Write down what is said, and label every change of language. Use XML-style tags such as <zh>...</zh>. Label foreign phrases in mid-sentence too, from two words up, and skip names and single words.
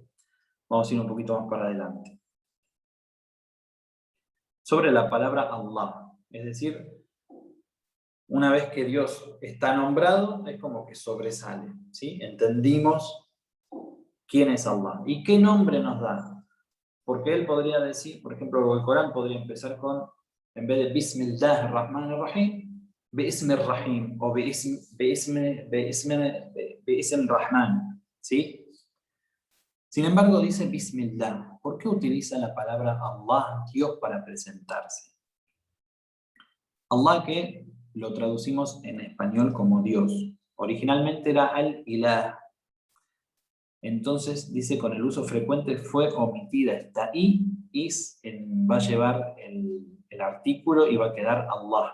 <es>Vamos a ir un poquito más para adelante. Sobre la palabra Allah, es decir, una vez que Dios está nombrado, es como que sobresale, ¿sí? Entendimos quién es Allah y qué nombre nos da. Porque él podría decir, por ejemplo, el Corán podría empezar con, en vez de</es> <ar>بسم الله الرحمن الرحيم, بسم الرحيم</ar> <es>o</es> <ar>بسم رحمن,</ar> <es>¿sí? Sin embargo, dice Bismillah. ¿Por qué utiliza la palabra Allah, Dios, para presentarse? Allah, que lo traducimos en español como Dios. Originalmente era Al-Ilah. Entonces, dice, con el uso frecuente fue omitida esta I, va a llevar el artículo y va a quedar Allah.</es>